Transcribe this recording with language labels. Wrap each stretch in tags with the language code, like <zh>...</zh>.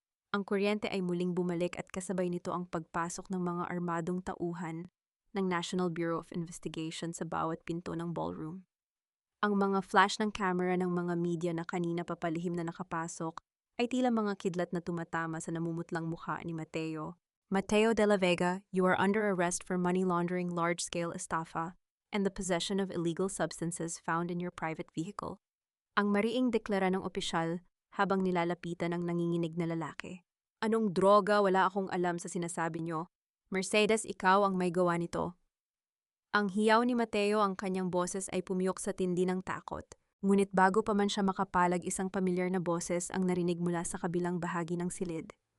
<tl>Ang kuryente ay muling bumalik at kasabay nito ang pagpasok ng mga armadong tauhan ng National Bureau of Investigation sa bawat pinto ng ballroom. Ang mga flash ng camera ng mga media na kanina papalihim na nakapasok ay tila mga kidlat na tumatama sa namumutlang mukha ni Mateo.</tl> <en>Mateo de la Vega, you are under arrest for money laundering, large-scale estafa, and the possession of illegal substances found in your private vehicle.</en> <tl>Ang mariing deklara ng opisyal habang nilalapitan ang nanginginig na lalaki. Anong droga? Wala akong alam sa sinasabi nyo. Mercedes, ikaw ang may gawa nito. Ang hiyaw ni Mateo, ang kanyang boses ay pumiyok sa tindi ng takot. Ngunit bago pa man siya makapalag, isang pamilyar na boses ang narinig mula sa kabilang bahagi ng silid.</tl>